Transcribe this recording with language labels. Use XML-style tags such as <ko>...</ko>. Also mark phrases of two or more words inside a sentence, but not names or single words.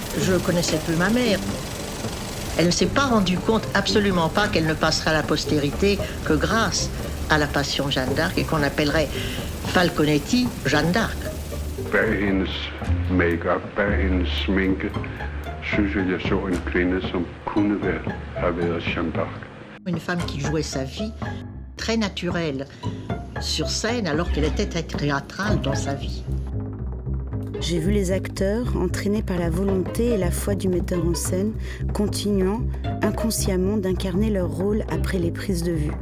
<fr>je connaissais peu ma mère. Elle ne s'est pas rendue compte, absolument pas, qu'elle ne passera à la postérité que grâce à la passion Jeanne d'Arc et qu'on appellerait Falconetti Jeanne d'Arc.</fr> <da>Bag hendes make-up, bag hendes sminke, synes jeg så en kvinde, som kunne have været Jeanne d'Arc.</da> <fr>Une femme qui jouait sa vie très naturelle sur scène alors qu'elle était très théâtrale dans sa vie. J'ai vu les acteurs, entraînés par la volonté et la foi du metteur en scène, continuant inconsciemment d'incarner leur rôle après les prises de vue.</fr>